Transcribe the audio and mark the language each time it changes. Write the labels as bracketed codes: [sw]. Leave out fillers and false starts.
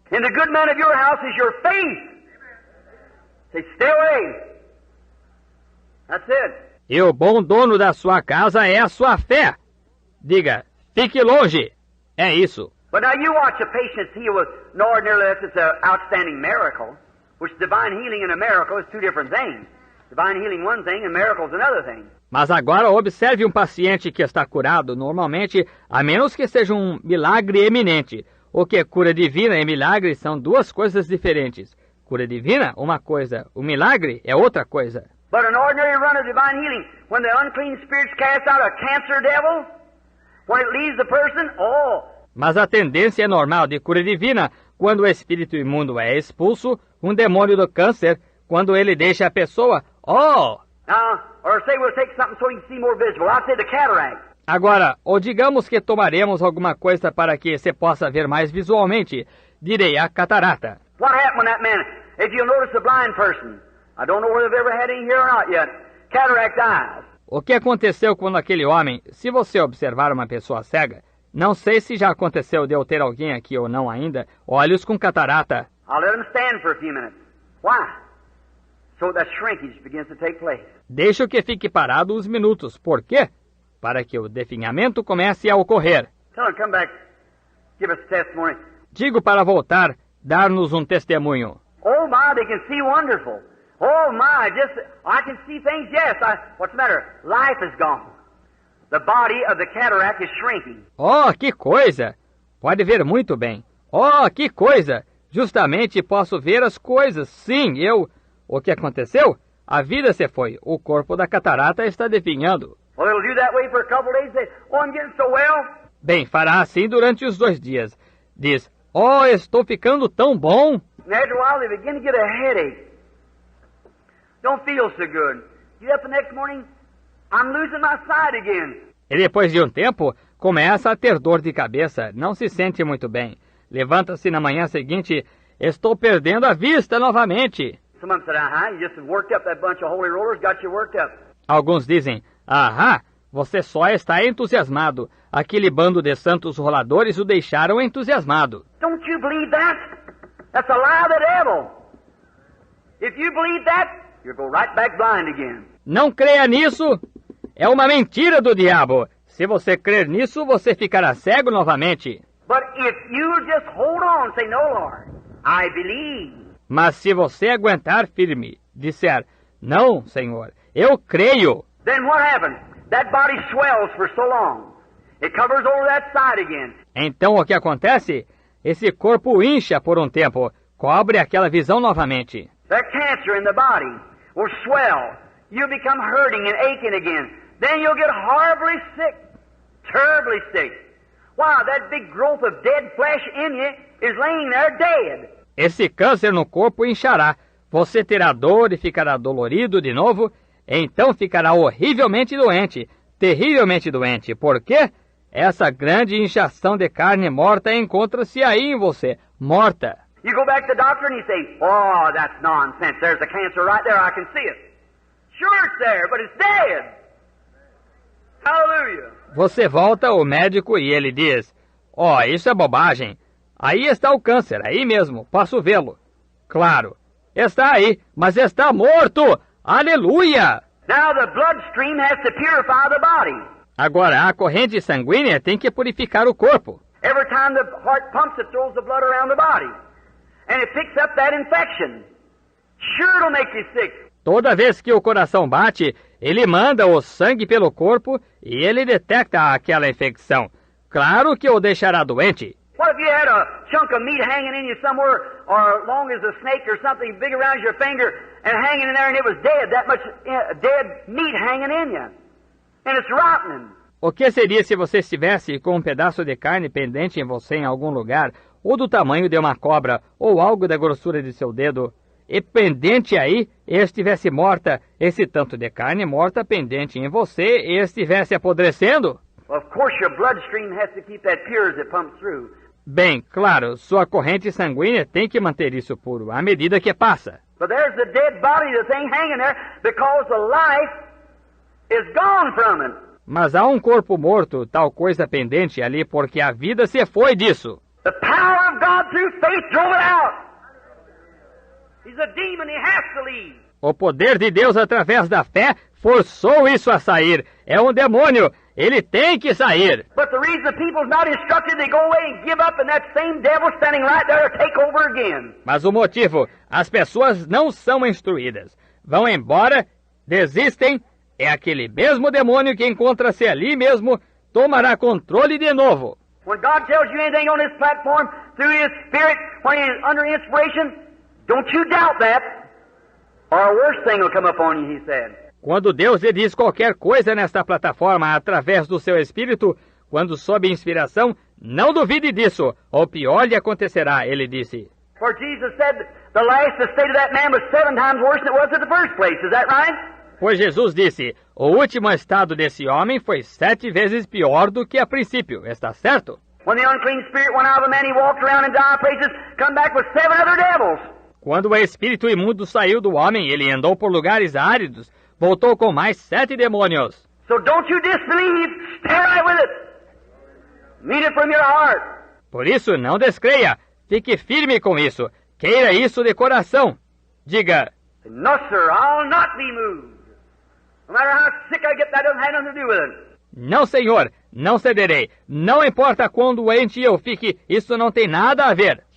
[en] And the good man of your house is your faith. Say, stay away. That's it. [pt] E o bom dono da sua casa é a sua fé. Diga, fique longe. É isso. [en] But now you watch a patient healed with no ordinary unless it's an outstanding miracle, which divine healing and a miracle is 2 different things. Divine healing one thing and miracles another thing. [pt] Mas agora observe um paciente que está curado, normalmente, a menos que seja um milagre eminente. O que é cura divina e milagre são duas coisas diferentes. Cura divina, uma coisa. O milagre é outra coisa. [en] But an ordinary run of divine healing, when the unclean spirits cast out a cancer devil, when it leaves the person, [pt] Mas a tendência normal de cura divina, quando o espírito imundo é expulso, um demônio do câncer, quando ele deixa a pessoa, [en] Now, or say we'll take something so you can see more visible. I'll say the cataract. [pt] Agora, ou digamos que tomaremos alguma coisa para que você possa ver mais visualmente, direi a catarata. [en] What happened when that man, if you'll notice the blind person, I don't know whether they've ever had any here or not yet, cataract eyes. [pt] O que aconteceu quando aquele homem, se você observar uma pessoa cega, não sei se já aconteceu de eu ter alguém aqui ou não ainda, olhos com catarata. [en] I'll let him stand for a few minutes. Why? So that shrinkage begins to take place. [pt] Deixo que fique parado uns minutos. Por quê? Para que o definhamento comece a ocorrer. [en] Tell him, come back, give us a testimony. [pt] Digo para voltar, dar-nos um testemunho. [en] Oh my, they can see wonderful. Oh my, I can see things, yes. What's the matter? Life is gone. The body of the cataract is shrinking. [pt] Oh, que coisa! Pode ver muito bem. Oh, que coisa! Justamente posso ver as coisas. Sim, O que aconteceu? A vida se foi. O corpo da catarata está definhando. [en] Well, it'll do that way for a couple of days. Say, I'm getting so well. [pt] Bem, fará assim durante os 2 dias. Diz, estou ficando tão bom. [en] And after a while, they begin to get a headache. Don't feel so good. Get up the next morning, I'm losing my sight again. [pt] E depois de um tempo, começa a ter dor de cabeça. Não se sente muito bem. Levanta-se na manhã seguinte, estou perdendo a vista novamente. [en] Some of them said, you just worked up that bunch of holy rollers, got you worked up. [pt] Alguns dizem, você só está entusiasmado. Aquele bando de santos roladores o deixaram entusiasmado. [en] Don't you believe that? That's a lie of the devil. If you believe that, you'll go right back blind again. [pt] Não creia nisso. É uma mentira do diabo. Se você crer nisso, você ficará cego novamente. [en] But if you just hold on, say, no, Lord, I believe. [pt] Mas se você aguentar firme, disser, não, Senhor, eu creio. [en] Then what happens? That body swells for so long. It covers over that side again. [pt] Então o que acontece? Esse corpo incha por um tempo, cobre aquela visão novamente. [en] That cancer in the body will swell. You'll become hurting and aching again. Then you'll get horribly sick, terribly sick. Wow, that big growth of dead flesh in you is laying there dead. [pt] Esse câncer no corpo inchará. Você terá dor e ficará dolorido de novo. Então ficará horrivelmente doente, terrivelmente doente. Por quê? Essa grande inchação de carne morta encontra-se aí em você, morta. [en] You go back to the doctor and you say, oh, that's nonsense. There's a cancer right there. I can see it. Sure it's there, but it's dead. Hallelujah. [pt] Você volta ao médico e ele diz, isso é bobagem. Aí está o câncer, aí mesmo, posso vê-lo. Claro, está aí, mas está morto. Aleluia! [en] Now the bloodstream has to purify the body. [pt] Agora, a corrente sanguínea tem que purificar o corpo. [en] Every time the heart pumps, it throws the blood around the body. And it picks up that infection. Sure it'll make you sick. [pt] Toda vez que o coração bate, ele manda o sangue pelo corpo e ele detecta aquela infecção. Claro que o deixará doente. [en] What if you had a chunk of meat hanging in you somewhere, or long as a snake or something big around your finger, and hanging in there and it was dead, that much dead meat hanging in you. And it's rotting. [pt] O que seria se você estivesse com um pedaço de carne pendente em você em algum lugar, ou do tamanho de uma cobra, ou algo da grossura de seu dedo, e pendente aí, e estivesse morta, esse tanto de carne morta pendente em você, e estivesse apodrecendo? [en] Of course your bloodstream has to keep that pure as it pumps through. [pt] Bem, claro, sua corrente sanguínea tem que manter isso puro, à medida que passa. [en] But there's the dead body, the thing hanging there, because the life is gone from it. [pt] Mas há um corpo morto, tal coisa pendente ali, porque a vida se foi disso. [en] The power of God through faith drove it out. He's a demon, he has to leave. [pt] O poder de Deus através da fé forçou isso a sair. É um demônio. Ele tem que sair. [en] But the reason the people's not instructed, they go away and give up, and that same devil standing right there to take over again. [pt] Mas o motivo, as pessoas não são instruídas. Vão embora, desistem, é aquele mesmo demônio que encontra-se ali mesmo, tomará controle de novo. [en] When God tells you anything on this platform through His Spirit, when He is under inspiration, don't you doubt that, or a worse thing will come upon you, He said. [pt] Quando Deus lhe diz qualquer coisa nesta plataforma através do seu Espírito, quando sob inspiração, não duvide disso, ou pior lhe acontecerá, ele disse. [en] For Jesus said the state of that man was 7 times worse than it was at the first place, is that right? [pt] Pois Jesus disse, o último estado desse homem foi 7 vezes pior do que a princípio, está certo? [en] When the unclean spirit went out of a man, he walked around in dire places, come back with 7 other devils. [pt] Quando o espírito imundo saiu do homem, ele andou por lugares áridos, voltou com mais 7 demônios. [en] So don't you disbelieve, stay right with it. Mean it from your heart. [pt] Por isso, não descreia, fique firme com isso, queira isso de coração. Diga, [en] No, sir, I'll not be moved. No matter how sick I get, that doesn't have nothing to do with it. [pt] não senhor, não cederei, não importa quão doente eu fique, isso não tem nada a ver.